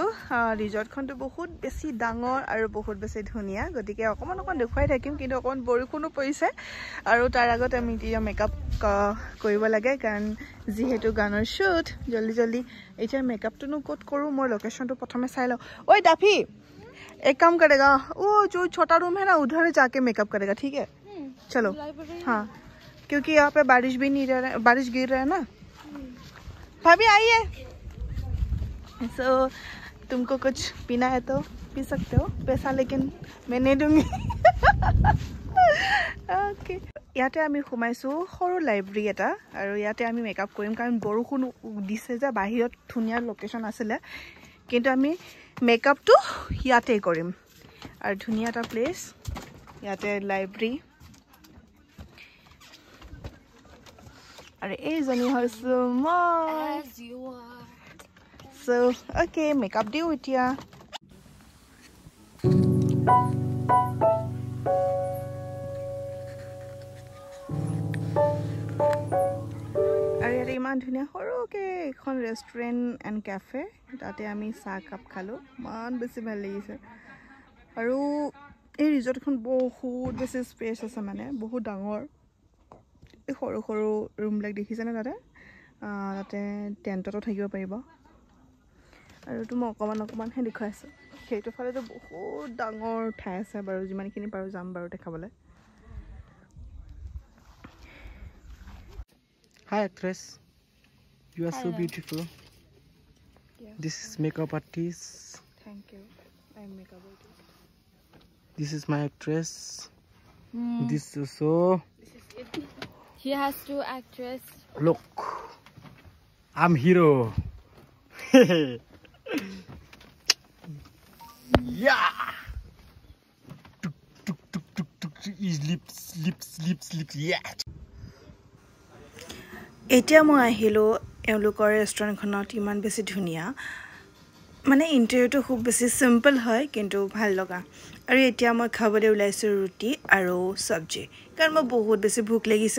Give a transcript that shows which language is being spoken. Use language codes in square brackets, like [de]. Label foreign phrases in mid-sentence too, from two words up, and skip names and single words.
[as] ৰিজৰ্টখনটো বহুত বেছি ডাঙৰ আৰু বহুত বেছি ধুনীয়া, গতিকে অকণমান দেখুৱাই থাকিম, কিন্তু অকণমান বৰষুণো পৰিছে আৰু তাৰ আগত আমি এতিয়া মেকআপ কৰিব লাগে, কাৰণ যিহেতু গানৰ শ্বুট। জল্দি এতিয়া মেকআপটোনো ক'ত কৰোঁ, মই লোকেশ্যনটো প্ৰথমে চাই লওঁ। ঐ ডাফি, [hi] एक काम करेगा, वो जो छोटा रूम है ना उधर जाके मेकअप करेगा, ठीक है? चलो हाँ, क्योंकि यहाँ पे बारिश भी नहीं रह रहा है, बारिश गिर रहा है ना। भाभी आइए। सो तुमको कुछ पीना है तो पी सकते हो, पैसा लेकिन मैं नहीं दूंगी। ओके, [as] ইয়াতে আমি সোমাইছোঁ সৰু লাইব্ৰেৰী এটা, আৰু ইয়াতে আমি মেকআপ কৰিম, কাৰণ বৰষুণ দিছে যে, বাহিৰত ধুনীয়া লোকেশ্যন আছিলে, কিন্তু আমি মেকআপটো ইয়াতে কৰিম। আৰু ধুনীয়া এটা প্লেচ, ইয়াতে লাইব্ৰেৰী। আৰু এইজনী হৈছোঁ মই। [en] So, okay, [as] makeup দিও এতিয়া। আৰু ইয়াতে ইমান ধুনীয়া সৰুকে এখন [en] restaurant and cafe, [as] তাতে আমি চাহ কাপ খালোঁ, ইমান বেছি ভাল লাগিছে। আৰু এই ৰিজৰ্টখন বহুত বেছি স্পেচ আছে, মানে বহুত ডাঙৰ। এই সৰু সৰু ৰুমবিলাক দেখিছেনে তাতে? তাতে টেণ্টতো থাকিব পাৰিব। আৰু তো মই অকণমানহে দেখুৱাইছোঁ, সেইটো ফালেতো বহুত ডাঙৰ ঠাই আছে বাৰু, যিমানখিনি পাৰোঁ যাম বাৰু দেখাবলৈ। [en] Hi actress, you are so beautiful. Yes. This is makeup artist. Thank you. I am makeup artist. This is my actress. This is so. He has two actresses. Look, I'm hero. Yeah. Tuk tuk tuk tuk tuk. His lips. Yeah. [as] এতিয়া মই আহিলোঁ এওঁলোকৰ ৰেষ্টুৰেণ্টখনত। ইমান বেছি ধুনীয়া, মানে ইণ্টেৰিয়ৰটো খুব বেছি চিম্পল হয়, কিন্তু ভাল লগা। আৰু এতিয়া মই খাবলৈ ওলাইছোঁ ৰুটি আৰু চব্জি, কাৰণ মই বহুত বেছি ভোক লাগিছে।